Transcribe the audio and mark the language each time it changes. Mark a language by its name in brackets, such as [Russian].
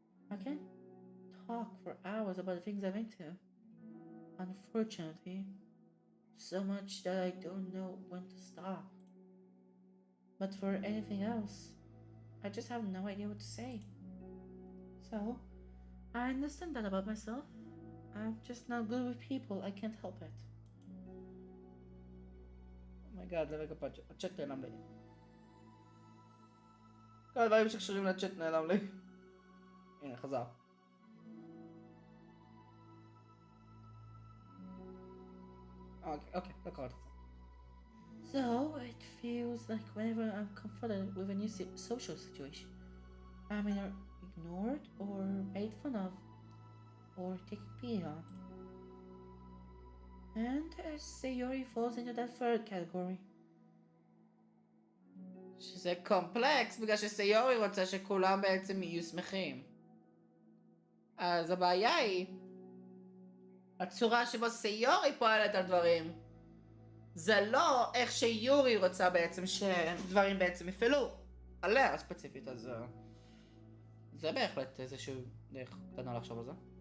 [English] I can't talk for hours about the things I'm into. Unfortunately, so much that I don't know when to stop. But for anything else, I just have no idea what to say. So, I understand that about myself. I'm just not good with people, I can't help it. Oh my god, [Hebrew] זה רגע הצ'אט נעלם לי. כל הדברים שקשורים לצ'אט נעלם לי. הנה, חזר. אוקיי, לא קראתי את זה. [English] So, it feels like whenever I'm confronted with a new social situation, I'm either ignored or made fun of or taken pity on. And Sayori falls into that third category. [Hebrew] שזה קומפלקס בגלל שסיורי רוצה שכולם בעצם יהיו שמחים. אז הבעיה היא הצורה שבו סיורי פועלת על דברים. זה לא איך שיורי רוצה בעצם שדברים בעצם יפעלו עליה ספציפית, אז זה בהחלט איזשהו דרך קטנה לחשוב על זה.